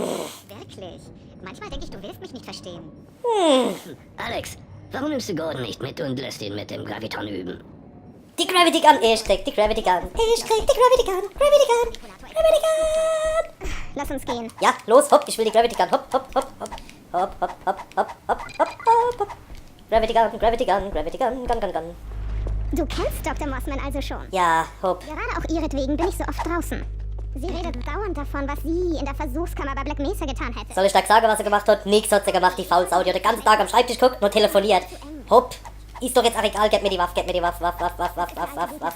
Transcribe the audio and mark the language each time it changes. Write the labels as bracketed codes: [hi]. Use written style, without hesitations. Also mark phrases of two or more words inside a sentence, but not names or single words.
[de] Wirklich? Manchmal denke ich, du willst mich nicht verstehen. Alex, warum nimmst du Gordon nicht mit und lässt ihn mit dem Graviton üben? Die [en] Gravity Gun, [de] ich krieg die [en] Gravity Gun. [de] Ich krieg die [en] Gravity Gun, Gravity Gun, Gravity Gun. [de] Lass uns gehen. Ja, los, hopp, ich will die [en] Gravity Gun. [de] Hopp, hopp, hopp, hopp. Hopp, hopp, hopp, hopp, hopp, hopp, hopp, hopp. [en] Gravity Gun, Gravity Gun, Gravity Gun, Gun, Gun, Gun. [de] Du kennst Dr. Mossman also schon. Ja, hopp. Gerade auch ihretwegen bin ich so oft draußen. Sie redet dauernd davon, was sie in der Versuchskammer bei Black Mesa getan hätte. Soll ich da sagen, was er gemacht hat? Nix hat sie gemacht, die Faulsau. Die hat den ganzen Tag am Schreibtisch geguckt, nur telefoniert. Hopp. Ist doch jetzt auch egal, gib mir die Waffe, gib mir die Waffe, Waffe, Waffe, Waffe, Waffe, Waffe, Waffe.